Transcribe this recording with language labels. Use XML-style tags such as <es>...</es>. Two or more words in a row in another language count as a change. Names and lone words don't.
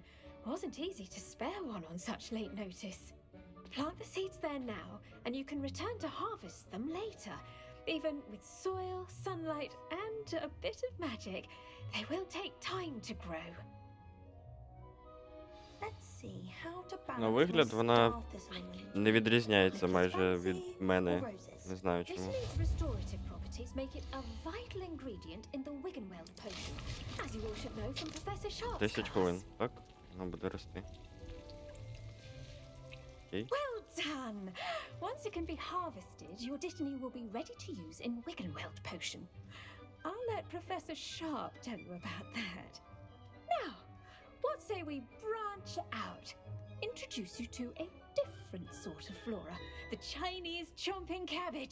<en>Wasn't easy to spare one on such late notice. Plant the seeds there now, and you can return to harvest them later. Even with soil, sunlight, and a bit of magic, they will take time to grow. Let's see how to balance</en> <uk>На вигляд вона</uk> <en>my star thistle</en> <uk>не відрізняється</uk> <en>Lettuce</en> <uk>майже</uk> <en>fancy</en> <uk>від</uk> <en>or</en> <uk>мене.</uk> <en>roses?</en> <uk>Не знаю чому.</uk> <en>Dittany's restorative properties make it a vital ingredient in the Wiggenweld potion, as you all should know from Professor Sharp's</en> <uk>10</uk> <en>class.</en> <uk>хвилин, так? Воно буде рости. Окей.</uk> <en>Well done! Once it can be harvested, your dittany will be ready to use in Wiggenweld potion. I'll let Professor Sharp tell you about that. Now, what say we branch out? Introduce you to a different sort of flora, the Chinese chomping cabbage.</en>